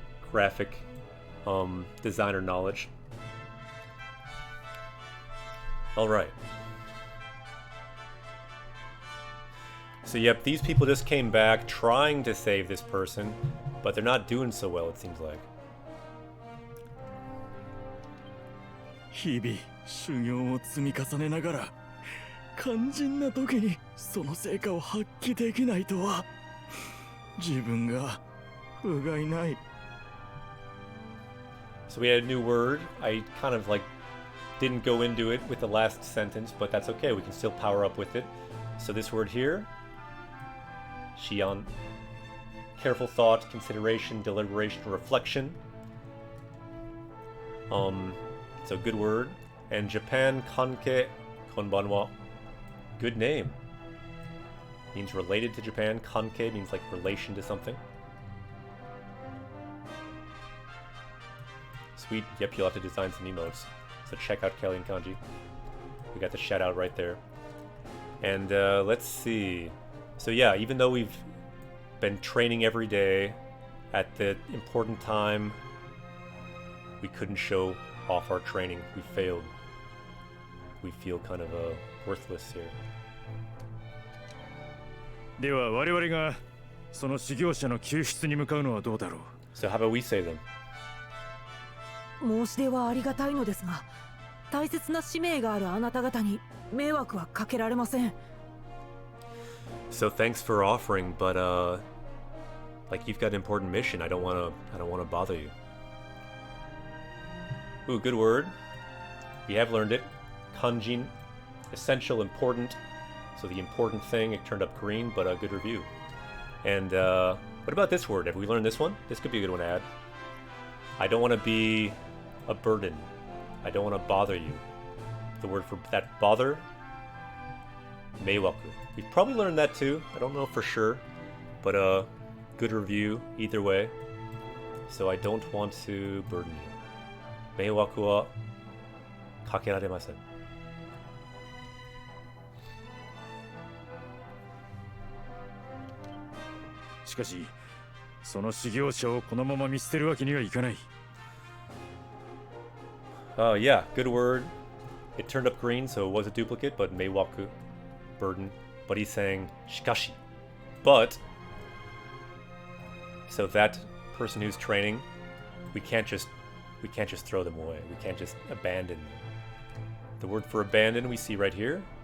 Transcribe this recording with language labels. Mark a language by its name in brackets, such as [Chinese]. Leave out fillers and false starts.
[English] graphic designer knowledge. Alright. So yep, these people just came back trying to save this person, but they're not doing so well, it seems like. [Japanese] 日々修行を積み重ねながら肝心な時にその成果を発揮できないとは自分が不甲斐ない。 [English] So we had a new word. I kind of like didn't go into it with the last sentence, but that's okay. We can still power up with it. So this word here, Shion. Careful thought, consideration, deliberation, reflection. So good word. And Japan Kanke Konbanwa. Good name. Means related to Japan. Kanke means like relation to something. Sweet. Yep, you'll have to design some emotes. So check out Kelly and Kanji. We got the shout out right there. And let's see. So yeah, even though we've been training every day, at the important time, we couldn't show off our training. We failed. We feel kind of worthless here. [Japanese] では我々がその修行者の救出に向かうのはどうだろう。 [English] So how about we save them? [Japanese] 申し出はありがたいのですが、大切な使命があるあなた方に迷惑はかけられません。 [English] So thanks for offering, but like you've got an important mission. I don't wanna bother you. Ooh, good word. We have learned it. Kanjin, essential, important. So the important thing, it turned up green, but a good review. And what about this word? Have we learned this one? This could be a good one to add. I don't want to be a burden. I don't want to bother you. The word for that bother, meiwaku. We've probably learned that too. I don't know for sure, but good review either way. So I don't want to burden you. [Japanese] Meiwaku wa kakeraremasen. しかしその修行者をこのまま見捨てるわけにはいかない。 [English] Yeah, good word. It turned up green, so it was a duplicate, but meiwaku, burden. But he's saying shikashi. But so that person who's training, we can't just throw them away. We can't just abandon them. The word for abandon we see right here.